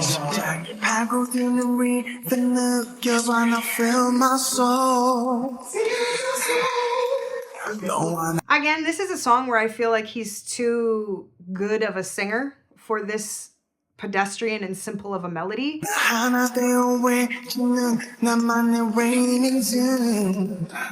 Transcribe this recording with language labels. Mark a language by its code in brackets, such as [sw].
[ko] 심장이 파고드는 rhythm 느껴봐. [en] I feel my soul. Again, this is a song where I feel like he's too good of a singer for this pedestrian and simple of a melody. [ko] 하나 되어 외치는 나만의 Rainism.